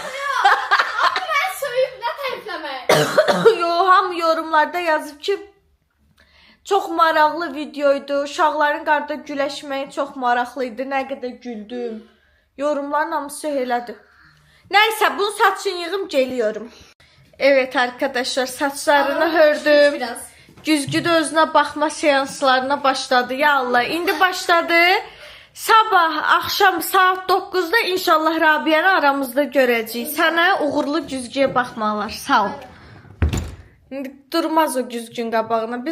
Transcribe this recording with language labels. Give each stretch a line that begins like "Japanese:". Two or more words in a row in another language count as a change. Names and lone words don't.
Turkish: Ben söyleyip ne tarifler
Azerbaijani: yorumlarda yazıb ki, çox maraqlı videoydu. Uşaqların qarda güləşməyi çox maraqlı idi. Nə qədər güldüm. Yorumların hamısı elədi. Nəysə, bunu saçın yığım geliyorum.
Turkish: Evet arkadaşlar,
Azerbaijani: saçlarını hördüm. Güzgü de özünə baxma seanslarına başladı. Ya Allah, indi başladı. Sabah, akşam saat 9'da inşallah Rabia'nı aramızda görəcəyik. Sənə uğurlu güzgüyə baxmalar. Sağ ol. İndi durmaz o güzgün qabağına.